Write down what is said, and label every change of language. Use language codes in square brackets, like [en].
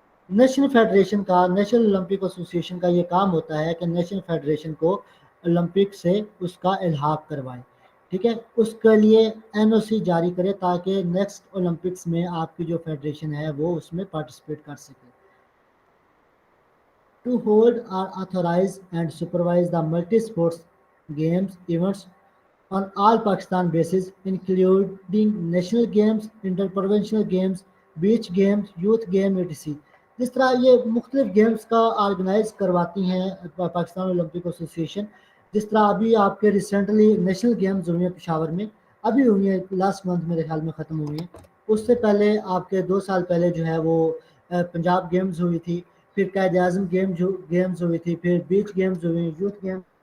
[ur] National federation کا, national Olympic ایسوسی ایشن کا یہ کام ہوتا ہے کہ نیشنل فیڈریشن کو اولمپک سے اس کا الحاق کروائے, ٹھیک ہے, اس کے لیے NOC جاری کرے تاکہ نیکسٹ اولمپکس میں آپ کی جو فیڈریشن ہے وہ اس میں پارٹیسپیٹ کر سکے. [en] To hold or authorize and supervise the multi-sports games events on all Pakistan bases, including national games, interprovincial games, beach games, youth game, etc. [ur] جس طرح یہ مختلف گیمز کا آرگنائز کرواتی ہیں پاکستان اولمپک ایسوسی ایشن. جس طرح ابھی آپ کے ریسنٹلی نیشنل گیمز ہوئی ہیں پشاور میں, ابھی ہوئی ہیں, لاسٹ منتھ میرے خیال میں ختم ہوئی ہیں. اس سے پہلے آپ کے 2 سال پہلے جو ہے وہ پنجاب گیمز ہوئی تھی, پھر قائد اعظم گیمز ہوئی تھی, پھر بیچ گیمز ہوئی, یوتھ گیمز.